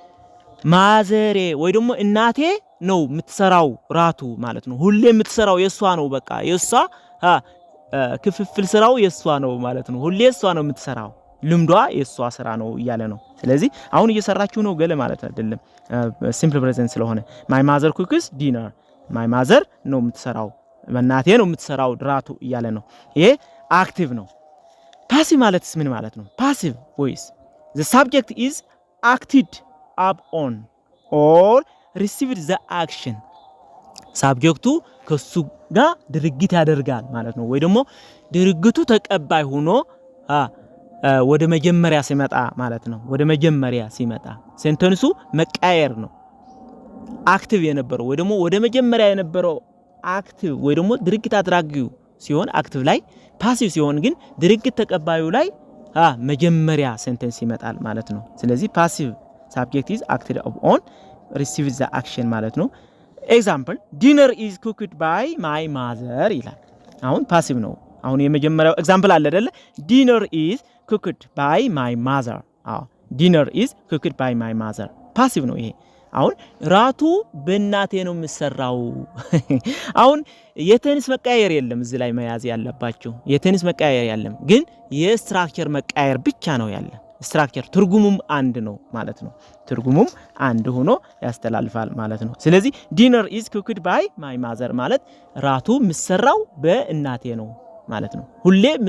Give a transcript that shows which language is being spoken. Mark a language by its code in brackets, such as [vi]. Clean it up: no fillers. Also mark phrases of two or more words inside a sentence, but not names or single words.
[am] ማዘሬ ወይ ደግሞ እናቴ ነው የምትሰራው ራቱ ማለት ነው። ሁሌ የምትሰራው የሷ ነው። በቃ የሷ ክፍፍል ስራው የሷ ነው ማለት ነው። ሁሌ የሷ ነው የምትሰራው፣ ልምዷ የሷ ስራ ነው እያለ ነው። ስለዚህ አሁን እየሰራችሁ ነው ገለ ማለት አይደለም፣ [en] simple present [am] ስለሆነ [en] my mother cooks dinner፣ my mother [am] ነው የምትሰራው፣ እናቴ ነው የምትሰራው ራቱ እያለ ነው። ይሄ አክቲቭ ነው። ፓሲቭ ማለትስ ምን ማለት ነው? [en] passive voice the subject is acted upon or received the action [am] ሳብጀክቱ ከሱ ጋር ድርጊት ያደርጋል ማለት ነው። ወይ ደግሞ ድርጊቱ ተቀባይ ሆኖ ወደ መጀመሪያ ሲመጣ ማለት ነው። ወደ መጀመሪያ ሲመጣ ሴንተንሱ መቃየር ነው። አክቲቭ የነበረው ወይ ደግሞ ወደ መጀመሪያ የነበረው አክቲቭ ወይ ደግሞ ድርጊት አድራጊው ሲሆን አክቲቭ ላይ፣ ፓሲቭ ሲሆን ግን ድርጊት ተቀባዩ ላይ መጀመሪያ ሴንተንስ ይመጣል ማለት ነው። ስለዚህ ፓሲቭ [en] subject is acted upon, receives the action [am] ማለት ነው። ኤግዛምፕል [en] dinner is cooked by my mother [am] ይላል። አሁን ፓሲቭ ነው። አሁን የመጀመሪያው ኤግዛምፕል አለ አይደለ? [en] dinner is cooked by my mother። dinner is cooked by my mother [am] ፓሲቭ ነው ይሄ። አሁን ራቱ በእናቴ ነው የምሰራው። አሁን የቴንስ መቀያየር የለም እዚህ ላይ መያዝ ያለባችሁ። የቴንስ መቀያየር የለም፣ ግን የስትራክቸር መቀያየር ብቻ ነው ያለ። ስትራክቸር ትርጉሙም አንድ ነው ማለት ነው። ትርጉሙም አንድ ሆኖ ያስተላልፋል ማለት ነው። ስለዚህ [en] dinner is cooked by my mother [am] ማለት ራቱ ምሰራው በእናቴ ነው ማለት ነው። ሁሌ